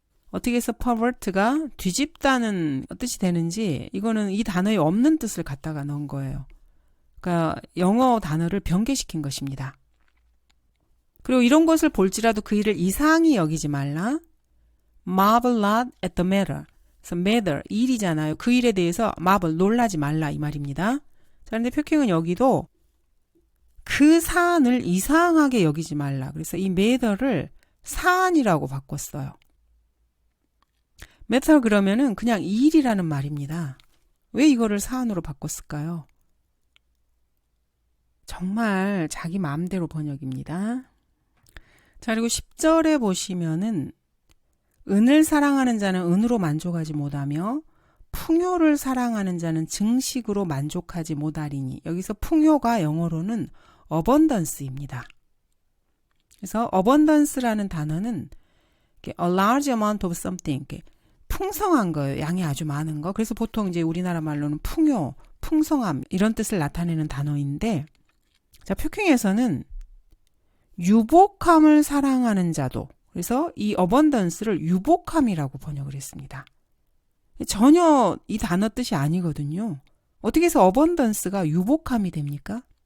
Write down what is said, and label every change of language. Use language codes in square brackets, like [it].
[ko] 어떻게 해서 pervert가 뒤집다는 뜻이 되는지 이거는 이 단어에 없는 뜻을 갖다가 넣은 거예요. 그러니까 영어 단어를 변개시킨 것입니다. 그리고 이런 것을 볼지라도 그 일을 이상히 여기지 말라. [en] marvel not at the matter. [ko] 그래서 matter, 일이잖아요. 그 일에 대해서 marvel, 놀라지 말라 이 말입니다. 자, 그런데 표킹은 여기도 그 사안을 이상하게 여기지 말라. 그래서 이 matter를 사안이라고 바꿨어요. matter 그러면은 그냥 일이라는 말입니다. 왜 이거를 사안으로 바꿨을까요? 정말 자기 마음대로 번역입니다. 자, 그리고 10절에 보시면은 은을 사랑하는 자는 은으로 만족하지 못하며 풍요를 사랑하는 자는 증식으로 만족하지 못하리니, 여기서 풍요가 영어로는 abundance입니다. 그래서 abundance라는 단어는 [en] a large amount of something, [ko] 풍성한 거예요. 양이 아주 많은 거. 그래서 보통 이제 우리나라 말로는 풍요, 풍성함 이런 뜻을 나타내는 단어인데, 자, 표킹에서는 유복함을 사랑하는 자도, 그래서 이 abundance를 유복함이라고 번역을 했습니다. 전혀 이 단어 뜻이 아니거든요. 어떻게 해서 abundance가 유복함이 됩니까?